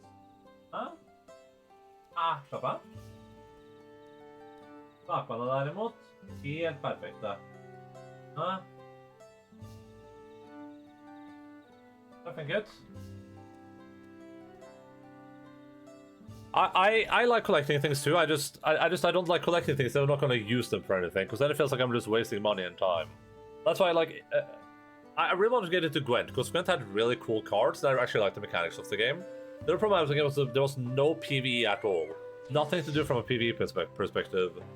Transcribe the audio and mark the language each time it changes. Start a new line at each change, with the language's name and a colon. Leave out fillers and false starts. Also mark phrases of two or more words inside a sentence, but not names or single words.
Norwegian: Ja. Slapp av. Bakene derimot, helt perfekte. Ja. Perfekt ut.
English: I like collecting things too. I don't like collecting things that I'm not going to use them for anything, because then it feels like I'm just wasting money and time. That's why I really want to get into Gwent, because Gwent had really cool cards that I actually like the mechanics of the game. The other problem I was thinking was that there was no PvE at all. Nothing to do from a PvE perspective.